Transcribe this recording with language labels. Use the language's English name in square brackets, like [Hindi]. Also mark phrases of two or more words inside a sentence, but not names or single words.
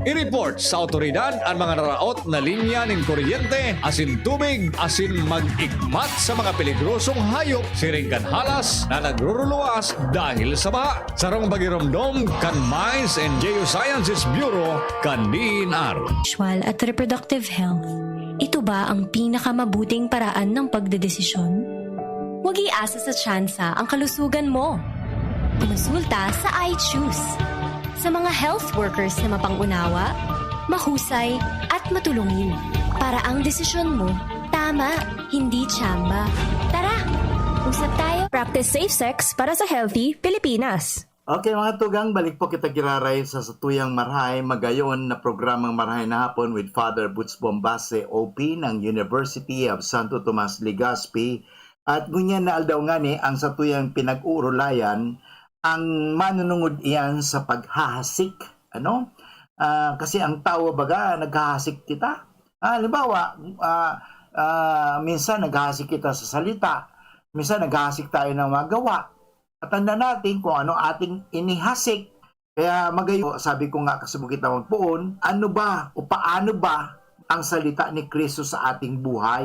[Bikol] I-report sa otoridad ang mga naraot na linya nin kuryente asin tubig, asin mag-igmat sa mga peligrosong hayop, siringgan halas na nagruruluwas dahil sa baha. Sarong bagiromdom kan Mines and Geosciences Bureau kan DNR. [English] Sexual at reproductive health. [Filipino] Ito ba ang pinakamabuting paraan ng pagdedesisyon? Huwag iasa sa tsansa ang kalusugan mo. Kumonsulta sa I Choose. Sa mga health workers na mapangunawa, mahusay at matulungin. Para ang desisyon mo, tama, hindi tsamba. Tara, usap tayo. [English] Practice safe sex [Filipino] para sa [English] healthy Pilipinas. [Bikol] Okay mga tugang, balik po kita kiraray sa Satuyang Marhay, magayon na programang Marhay na Hapon with Father Butch Bombase, OP ng University of Santo Tomas, Legazpi. At ngunyan na aldaw nga ni ang Satuyang pinag-uurulayan, ang manunungod iyan sa paghahasik. Ano? Kasi ang tao baga, naghahasik kita. Halimbawa, minsan naghahasik kita sa salita, minsan naghahasik tayo ng magawa. [Filipino] At tanda natin kung ano ating inihasik. Kaya magayo, sabi ko nga kasubukit na magpuon, ano ba o paano ba ang salita ni Kristo sa ating buhay?